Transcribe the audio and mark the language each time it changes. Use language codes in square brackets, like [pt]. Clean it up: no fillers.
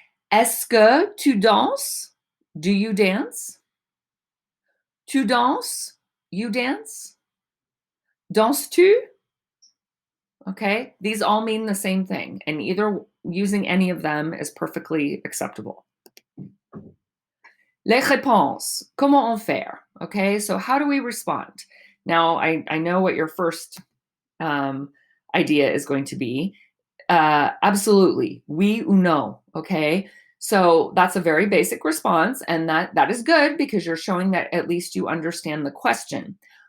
[fr] Est-ce que tu danses? [en] Do you dance? [fr] Tu danses? [en] You dance? [fr] Danses-tu? [en] Okay, these all mean the same thing, and either using any of them is perfectly acceptable. [fr] Les réponses, comment en faire? [en] Okay, so how do we respond? Now, I know what your first idea is going to be. Absolutely, [fr] oui ou non, [en] okay? So that's a very basic response, and that is good because you're showing that at least you understand the question.